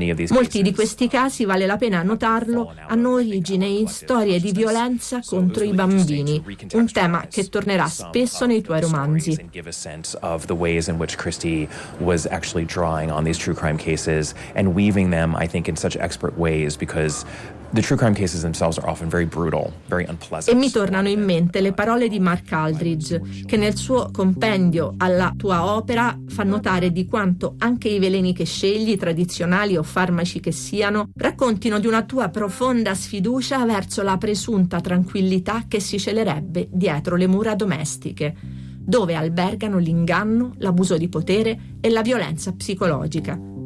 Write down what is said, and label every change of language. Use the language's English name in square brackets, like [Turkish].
[Italian] Molti di questi casi, vale la pena notarlo, hanno origine in storie di violenza contro i bambini, un tema che tornerà spesso nei tuoi romanzi. [English] Of the ways in which Christie was actually drawing on these true crime cases and weaving them, I think, in such expert ways, because the true crime cases themselves are often very brutal, very unpleasant. [Italian] E mi tornano in mente le parole di Mark Aldridge, che nel suo compendio alla tua opera fa notare di quanto anche i veleni che scegli, tradizionali o farmaci che siano, raccontino di una tua profonda sfiducia verso la presunta tranquillità che si celerebbe dietro le mura domestiche, dove albergano l'inganno, l'abuso di potere e la violenza psicologica.